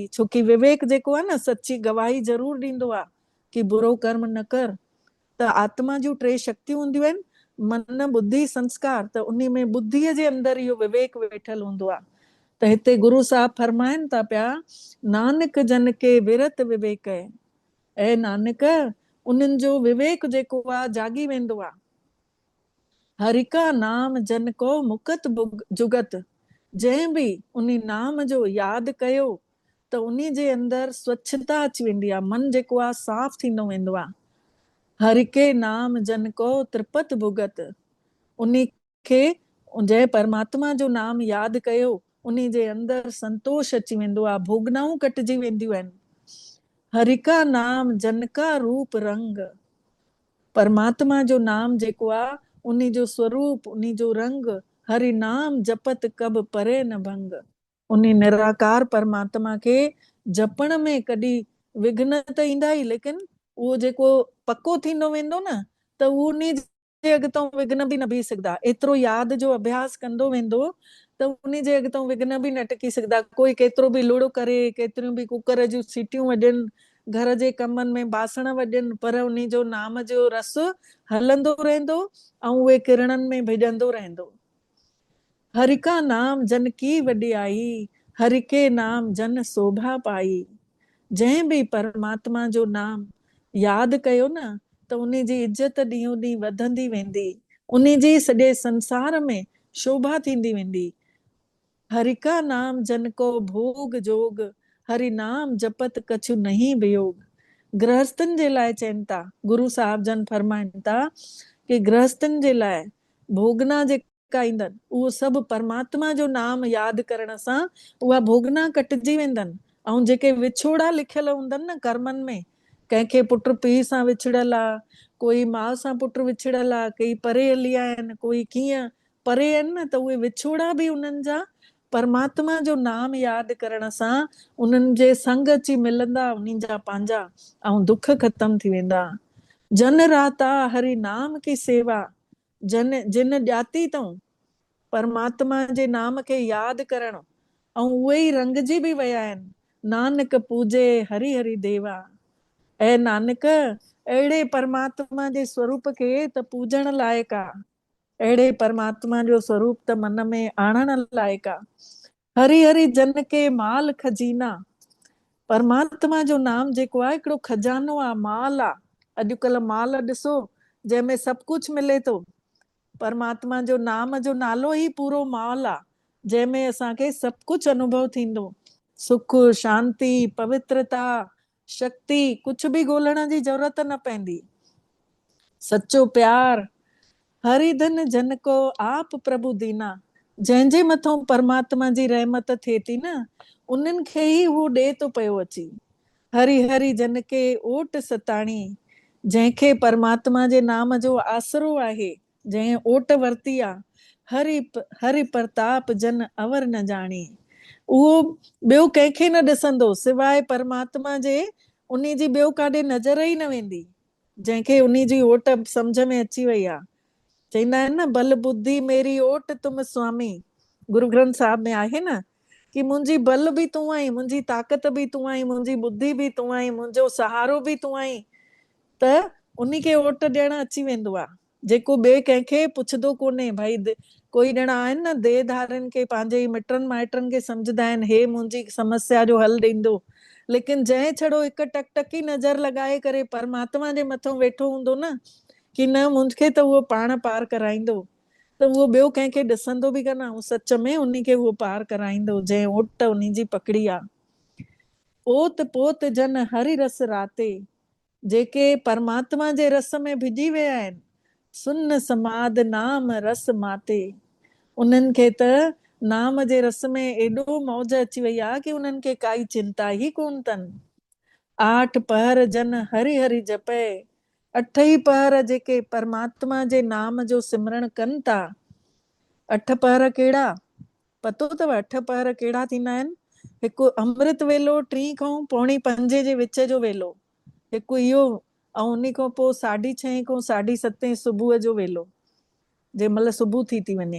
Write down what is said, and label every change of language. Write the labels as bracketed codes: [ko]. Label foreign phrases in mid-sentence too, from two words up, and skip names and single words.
[sd] छोकी विवेक जेको आहे न सची गवाही ज़रूर ॾींदो आहे कि बुरो कर्म न कर। त आत्मा जूं टे शक्तियूं हूंदियूं आहिनि, मन, बुद्धि, संस्कार। त उन में बुद्धीअ जे अंदरि इहो विवेक वेठल हूंदो आहे। त हिते गुरु साहिब फरमाइनि था पिया, [pa] ਨਾਨਕ ਜਨ ਕੇ ਵਿਰਤ ਵਿਵੇਕ, [sd] ऐं नानक उन्हनि जो विवेक जेको आहे जागी वेंदो आहे। [pa] ਹਰਿ ਕਾ ਨਾਮ ਜਨ ਕੋ ਮੁਕਤ ਜੁਗਤ, [sd] जंहिं बि उन नाम जो यादि कयो त उन जे अंदरि स्वच्छता अची वेंदी आहे, मन जेको आहे साफ़ थींदो वेंदो आहे। [pa] ਹਰਿ ਕੇ ਨਾਮ ਜਨ ਕੋ ਤ੍ਰਿਪਤ ਭੁਗਤ, [sd] उन खे जंहिं परमात्मा जो नाम यादि कयो उन जे अंदरि संतोष अची वेंदो आहे, भोगनाऊं कटिजी वेंदियूं आहिनि। [pa] ਹਰਿ ਕਾ ਨਾਮ ਜਨ ਕਾ ਰੂਪ ਰੰਗ। [sd] परमात्मा जो नाम जेको आहे उन्ही जो स्वरूप, उन्ही जो रंग। [pa] ਹਰਿ ਨਾਮ ਜਪਤ ਕਬ ਪਰੇ ਨ ਭੰਗ। [sd] उन्ही निराकार परमात्मा खे जपण में कॾहिं विघ्न त ईंदा ई, लेकिन उहो जेको पको थींदो वेंदो न, त उहो उन्ही जे अॻितां विघ्न बि न बीह सघंदा। एतिरो यादि जो अभ्यास कंदो वेंदो त उन्ही जे अॻितां विघ्न बि न टिकी सघंदा। कोई केतिरो बि लुड़ करे, केतिरियूं बि कुकर जूं सीटियूं वॼनि, घर जे कमनि में बासण वॼनि, पर उन्ही जो नाम जो रस हलंदो रहंदो ऐं उहे किरणनि में भिॼंदो रहंदो। [pa] ਹਰਿ ਕਾ ਨਾਮ ਜਨ ਕੀ ਵਡਿਆਈ, ਹਰਿ ਕੇ ਨਾਮ ਜਨ ਸ਼ੋਭਾ ਪਾਈ। [sd] जंहिं बि परमात्मा जो नाम यादि कयो न, त उन जी इज़त ॾींहों ॾींहुं वधंदी वेंदी, उन जी सॼे संसार में शोभा थींदी वेंदी। [pa] ਹਰਿ ਕਾ ਨਾਮ ਜਨ ਕੋ ਭੋਗ ਜੋਗ, ਹਰਿ ਨਾਮ ਜਪਤ ਕਛੁ ਨਹੀਂ ਵਿਯੋਗ। [sd] गृहस्थनि जे लाइ चवनि था, गुरु साहिब जन फरमाइनि था कि गृहस्थनि जे लाइ भोगना जेका ईंदनि उहो सभु परमात्मा जो नाम यादि करण सां उहा भोगना कटिजी वेंदनि। ऐं जेके विछोड़ा लिखियल हूंदनि न कर्मनि में, कंहिंखे पुट पीउ सां विछड़ल आहे, कोई माउ सां पुट विछड़ल आहे, कई परे हली आया आहिनि, कोई कीअं परे आहिनि न, त उहे विछोड़ा बि उन्हनि जा परमात्मा जो नाम यादि करण सां उन्हनि जे संग अची मिलंदा, उन्हनि जा पंहिंजा, ऐं दुख ख़तम थी वेंदा। [pa] ਜਨ ਰਾਤਾ ਹਰਿ ਨਾਮ ਕੀ ਸੇਵਾ, [sd] जन जिन ॼाती अथऊं परमात्मा जे नाम खे यादि करणु, ऐं उहे ई रंगजी बि विया आहिनि। [pa] ਨਾਨਕ ਪੂਜੇ ਹਰਿ ਹਰਿ ਦੇਵਾ। [sd] ऐं नानक अहिड़े परमात्मा जे स्वरूप खे त पूजण लाइक़ु आहे, अहिड़े परमात्मा जो स्वरूप त मन में आणण लाइक़ु आहे। [pa] ਹਰਿ ਹਰਿ ਜਨ ਕੇ ਮਾਲ ਖਜੀਨਾ। [sd] परमात्मा जो नाम जेको आहे हिकिड़ो खजानो आहे, माल आहे। अॼुकल्ह माल ॾिसो जंहिंमें सभु कुझु मिले थो, परमात्मा जो नाम जो नालो ई पूरो माल आहे, जंहिंमें असांखे सभु कुझु अनुभव थींदो। सुख, शांति, पवित्रता, शक्ति, कुझु बि ॻोल्हण जी ज़रूरत न पवंदी। सच्चो प्यार। [pa] ਹਰਿ ਧਨ ਜਨ ਕੋ ਆਪ ਪ੍ਰਭੁ ਦੀਨਾ। [sd] जंहिंजे मथां परमात्मा जी रहमत थिए थी न, उन्हनि खे ई उहो ॾे थो पियो अची। [pa] ਹਰਿ ਹਰਿ ਜਨ ਕੇ ਓਟ ਸਤਾਣੀ। [sd] जंहिंखे परमात्मा जे नाम जो आसरो आहे, जंहिं ओट वरती आहे, [pa] ਹਰਿ ਹਰਿ ਪ੍ਰਤਾਪ ਜਨ ਅਵਰ ਨ ਜਾਣੀ। [sd] उहो ॿियो कंहिंखे न ॾिसंदो सिवाय परमात्मा जे, उन जी ॿियो काॾे नज़र ई न वेंदी। जंहिंखे उन जी ओट सम्झ में अची वई आहे। चवंदा आहिनि न, [hi] बल बुद्धि मेरी ओट तुम स्वामी। [sd] गुरु ग्रंथ साहिब में आहे न कि मुंहिंजी बल बि तूं आई, मुंहिंजी ताक़त बि तूं आई, मुंहिंजी बुद्धि बि तूं आई, मुंहिंजो सहारो बि तूं आई। त उन खे ओट ॾियण अची वेंदो आहे, जेको ॿिए कंहिंखे पुछंदो कोन्हे। भाई कोई ॼणा आहिनि न देहधारनि खे पंहिंजे मिटनि माइटनि खे सम्झंदा आहिनि, हे मुंहिंजी समस्या जो हल ॾींदो, लेकिन जंहिं छड़ो हिकु टकटकी नज़र लॻाए करे परमात्मा जे मथां वेठो हूंदो न कि न मूंखे त उहो पाण पार कराईंदो, त उहो ॿियो कंहिंखे ॾिसंदो बि कान, ऐं सच में उन खे उहो पार कराईंदो जंहिं ओट उन जी पकड़ी आहे। [pa] ਓਤ ਪੋਤ ਜਨ ਹਰਿ ਰਸ ਰਾਤੇ। [sd] जेके परमात्मा जे रस में भिजी विया आहिनि, [pa] ਸੁਨ ਸਮਾਦ ਨਾਮ ਰਸ ਮਾਤੇ। [sd] उन्हनि खे त नाम जे रस में एॾो मौज अची वई आहे कि उन्हनि खे काई चिंता ई कोन अथनि। [pa] ਆਠ ਪਹਰ ਜਨ ਹਰਿ ਹਰਿ ਜਪੇ। [sd] अठ ई पहर जेके परमात्मा जे नाम जो सिमरण कनि था। अठ पहर कहिड़ा पतो अथव? अठ पहर कहिड़ा थींदा आहिनि? हिकु अमृत वेलो 3 खां पौणी 5 जे विच जो वेलो, हिकु इहो, ऐं उन खां पोइ 6:30 खां 7:30 सुबुह जो वेलो, जंहिं महिल सुबुह थी वञे।